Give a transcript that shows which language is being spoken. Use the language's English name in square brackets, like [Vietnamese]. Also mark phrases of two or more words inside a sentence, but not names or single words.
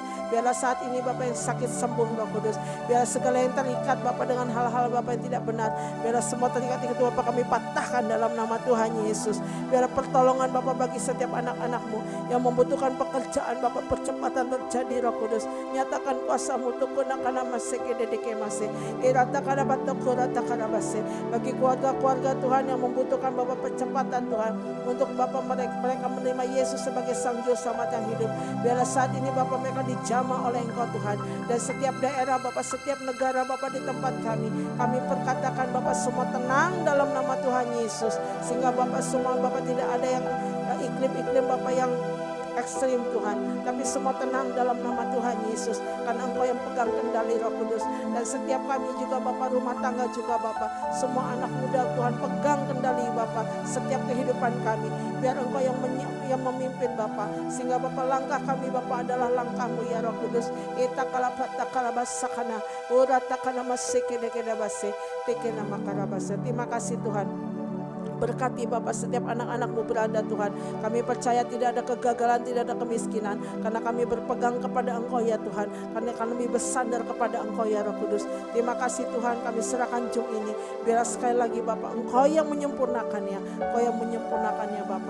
[Indonesian] Biarlah saat ini Bapak yang sakit sembuh Roh Kudus. Biar segala yang terikat Bapak dengan hal-hal Bapak yang tidak benar. Biarlah semua terikat itu Bapak kami patahkan dalam nama Tuhan Yesus. Biarlah pertolongan Bapak bagi setiap anak-anak-Mu yang membutuhkan pekerjaan Bapak, percepatan terjadi Roh Kudus. Nyatakan kuasa-Mu tukuna kana maseke dedeke mase. Irata kana batokora takana base. Bagi keluarga-keluarga Tuhan yang membutuhkan Bapak percepatan Tuhan untuk Bapak mereka menerima Yesus sebagai Sang Juru Selamat yang hidup. Biarlah saat ini Bapak mereka dijamah oleh Engkau Tuhan. Dan setiap daerah Bapak, setiap negara Bapak di tempat kami perkatakan Bapak semua tenang dalam nama Tuhan Yesus. Sehingga Bapak semua Bapak tidak ada yang iklim-iklim Bapak yang ekstrim Tuhan, tapi semua tenang dalam nama Tuhan Yesus, karena Engkau yang pegang kendali Roh Kudus. Dan setiap kami juga Bapak, rumah tangga juga Bapak, semua anak muda Tuhan pegang kendali Bapak, setiap kehidupan kami, biar Engkau yang memimpin Bapak, sehingga Bapak langkah kami Bapak adalah langkah-Mu ya Roh Kudus. Ita kalapata kalabasakana, urata kana maseke dekedabase, tekena makarabase. Terima kasih Tuhan. Berkati Bapak setiap anak-anak-Mu berada Tuhan. Kami percaya tidak ada kegagalan, tidak ada kemiskinan, karena kami berpegang kepada Engkau ya Tuhan. Karena kami bersandar kepada Engkau ya Roh Kudus. Terima kasih Tuhan, kami serahkan jum ini. Biar sekali lagi Bapak, Engkau yang menyempurnakannya, Engkau yang menyempurnakannya Bapak.